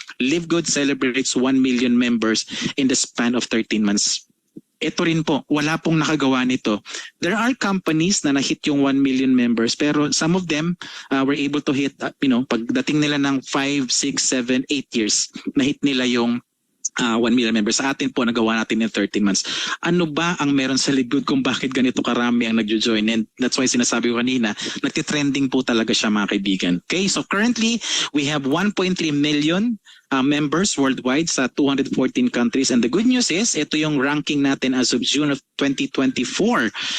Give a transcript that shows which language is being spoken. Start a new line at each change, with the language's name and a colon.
English: Live Good celebrates 1 million members in the span of 13 months.
Filipino: Ito rin po, wala pong nakagawa nito.
English: There are companies
Filipino: na na-hit yung 1 million members pero
English: some of them were able to hit,
Filipino: pagdating nila ng 5, 6, 7, 8 years, na-hit nila yung 1 million members. Sa atin po, nagawa natin
English: in 13 months.
Filipino: Ano ba ang meron sa Live Good kung bakit ganito karami ang nagjo-join?
English: And that's why
Filipino: sinasabi ko kanina, nagtitrending po talaga siya mga kaibigan.
English: Okay, so currently, we have 1.3 million members worldwide sa 214 countries. And the good news is,
Filipino: ito yung ranking natin
English: as of June of 2024.